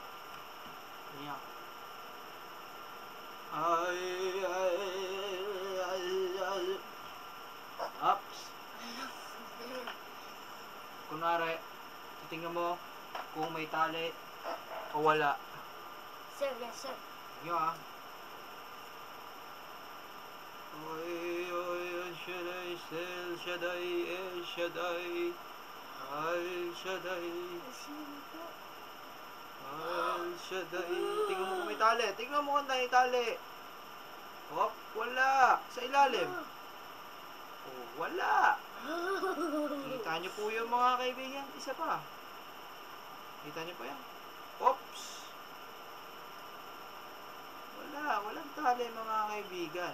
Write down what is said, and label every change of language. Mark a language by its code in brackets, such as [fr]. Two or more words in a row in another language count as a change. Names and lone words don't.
[tl] Ganyan. Ups. Kunwari, titingnan mo kung may tali o wala. [en] Sir, yes sir. [tl] Ganyan ah. Oy, El Shaddai, El Shaddai, El Shaddai, El Shaddai, El Shaddai. Tingnan mo kung may tali. Tingnan mo kung may tali. Hop, wala. Sa ilalim. Oh, wala. Kita nyo po yun mga kaibigan. Isa pa. Kita nyo po yan. Oops. Walang tali mga kaibigan.